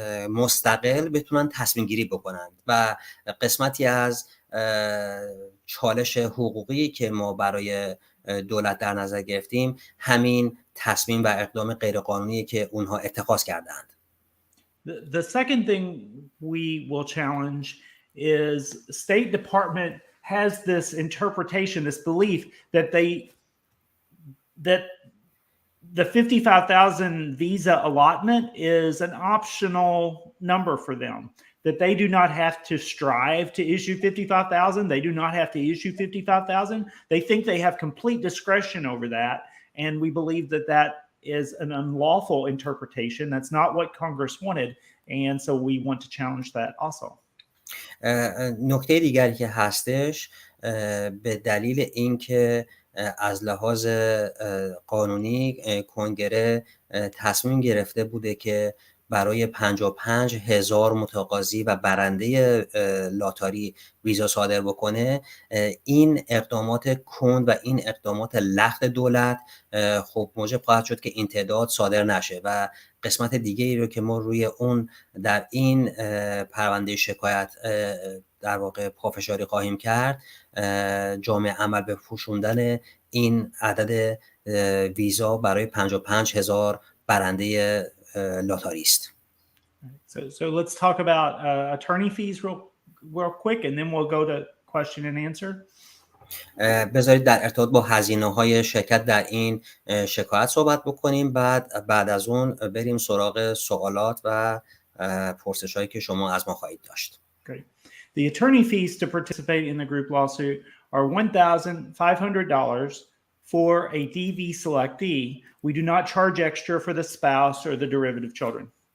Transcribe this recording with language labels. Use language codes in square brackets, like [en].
[fa] مستقل بتونن تصمیم گیری بکنن و قسمتی از چالش حقوقی که ما برای دولت در نظر گرفتیم همین تصمیم و اقدام غیرقانونی که اونها اتخاذ کردند. [en] The second thing we will challenge is State Department has this interpretation, this belief that the 55,000 visa allotment is an optional number for them, that they do not have to strive to issue 55,000. They do not have to issue 55,000. They think they have complete discretion over that. And we believe that that is an unlawful interpretation. That's not what Congress wanted. And so we want to challenge that also. [fa] نکته دیگری که هستش به دلیل اینکه از لحاظ قانونی کنگره تصمیم گرفته بوده که برای 55,000 متقاضی و برنده لاتاری ویزا صادر بکنه، این اقدامات کند و این اقدامات لخت دولت خب موجب خواهد شد که این تعداد صادر نشه و قسمت دیگه ای رو که ما روی اون در این پرونده شکایت در واقع پافشاری خواهیم کرد جامع عمل به پوشوندن این عدد ویزا برای 55,000 برنده لاتاری است. [en] So let's talk about attorney fees real quick and then we'll go to question and answer. [fa] بذارید در ارتباط با هزینه‌های شرکت در این شکایت صحبت بکنیم، بعد از اون بریم سراغ سوالات و پرسش‌هایی که شما از ما خواهید داشت. [en] Great. The attorney fees to participate in the group lawsuit are $1,500 for a DV selectee. We do not charge extra for the spouse or the derivative children.